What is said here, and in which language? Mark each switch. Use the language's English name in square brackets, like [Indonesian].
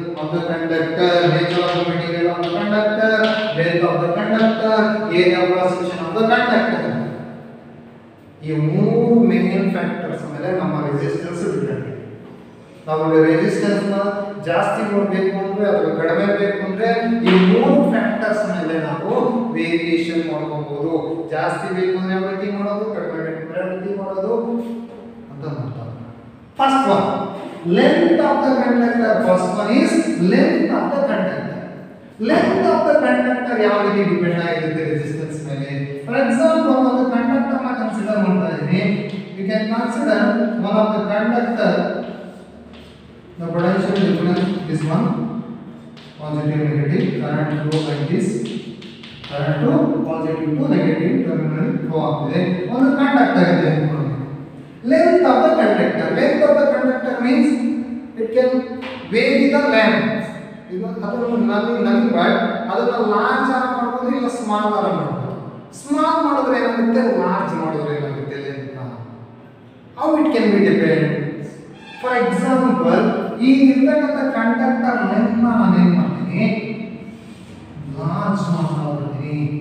[English] of the conductor, nature of the material of the conductor, length of the conductor, area of cross section of the conductor. [Kannada] ಈ ಮೂರು main factors ಮೇಲೆ ನಮ್ಮ resistance depend. ನಾವು resistance ನ ಜಾಸ್ತಿ ಮಾಡಬೇಕು ಅಂದ್ರೆ ಅಥವಾ ಕಡಿಮೆ ಬೇಕು ಅಂದ್ರೆ ಈ ಮೂರು ಫ್ಯಾಕ್ಟರ್ಸ್ ಮೇಲೆ ನಾವು ವೇರಿಯೇಷನ್ ಮಾಡ್ಕೊಬಹುದು. ಜಾಸ್ತಿ ಬೇಕು ಅಂದ್ರೆ ಯಾವ ರೀತಿ ಮಾಡೋದು, ಕಡಿಮೆ ಬೇಕು ಅಂದ್ರೆ ಯಾವ ರೀತಿ ಮಾಡೋದು ಅಂತ ನೋಡ್ತಾರೆ. [English] First one, length of the conductor. First one is length of the conductor. Length of the conductor [Kannada] ಯಾವ ರೀತಿ ಡಿಪೆಂಡ್ ಆಗಿರುತ್ತೆ ರೆಸಿಸ್ಟೆನ್ಸ್ ಮೇಲೆ. ಫಾರ್ ಎಕ್ಸಾಂಪಲ್ ಒಂದು ಕಂಡಕ್ಟರ್ ನ ಕನ್ಸಿಡರ್ ಮಾಡ್ತಾ ಇದೀನಿ. [English] You can consider one of the conductor. The potential difference is one, positive negative, current flow like this, current to positive to negative terminal flow [Kannada] ಆಗ್ತಿದೆ. ಒಂದು conductor ಇದೆ ಅನ್ಕೊಳ್ಳಿ. [English] Length of the conductor. Length of the conductor means it can vary the length. [Kannada] ಇದು ಅದನ್ನು ನಮಗೆ but ಅದನ್ನ large ಆಗಿ ಮಾಡಬಹುದು ಇಲ್ಲ ಸ್ಮಾಲ್ ಆಗಿ ಮಾಡಬಹುದು. ಸ್ಮಾಲ್ ಮಾಡಿದ್ರೆ ಏನಾಗುತ್ತೆ, ಲಾರ್ಜ್ ಮಾಡಿದ್ರೆ ಏನಾಗುತ್ತೆ ಲೆಂತ್ ನ. [English] How it can be depend. For example, [Kannada] ಈ ಇರ್ತಕ್ಕಂಥ ಕಂಡಕ್ಟರ್ ಲೆಂತ್ ನ ನಾನು ಏನು ಮಾಡ್ತೀನಿ, ಲಾರ್ಜ್ ಮಾಡ್ತೀನಿ.